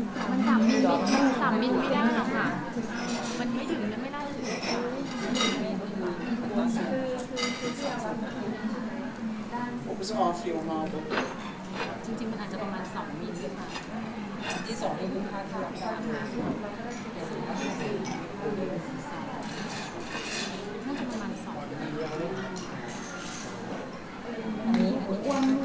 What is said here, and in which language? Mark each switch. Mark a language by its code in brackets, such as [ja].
[th] มัน3 มิลไม่ได้หรอกค่ะมันไม่ถึงไม่ได้ [en] What was half your marble? [th] จริงๆมันอาจจะประมาณ2 มิลค่ะ ที่2นี่คือค่าที่รับได้ น่าจะประมาณ2 อันนี้อ้วน